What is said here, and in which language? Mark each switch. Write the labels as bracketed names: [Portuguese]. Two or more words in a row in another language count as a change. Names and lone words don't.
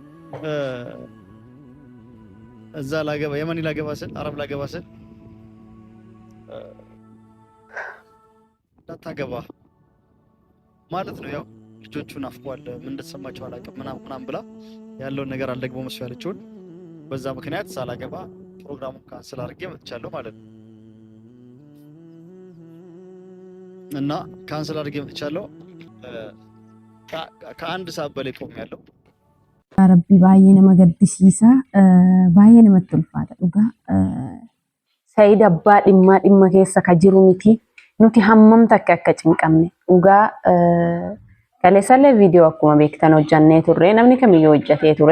[Amharic] እዛ ላገባ የመን ላገባ ስል አረብ ላገባ ስል እንዳታገባ ማለት ነው። ያው ልጆቹን አፍቋል ምን እንደተሰማቸው አላውቅም ምናምን ብላ ያለውን ነገር አልደግሞ መስሎ ያለችውን በዛ ምክንያት ሳላገባ ፕሮግራሙን ካንሰል አድርጌ መጥቻለሁ ማለት ነው። እና ካንሰል አድርጌ መጥቻለሁ። ከአንድ ሰዓት በላይ ቆሜያለሁ። [Oromo] Rabbi baay'ee nama gaddisiisa. Baay'ee namatti ulfaata dhugaa. Saayid abbaa dhimma keessa ka jiru miti. Nuti hammam takka akka cinqamne dhugaa. Kaleessallee viidiyoo akkuma beektan hojjannee turre namni kamiyyuu hojjatee ture.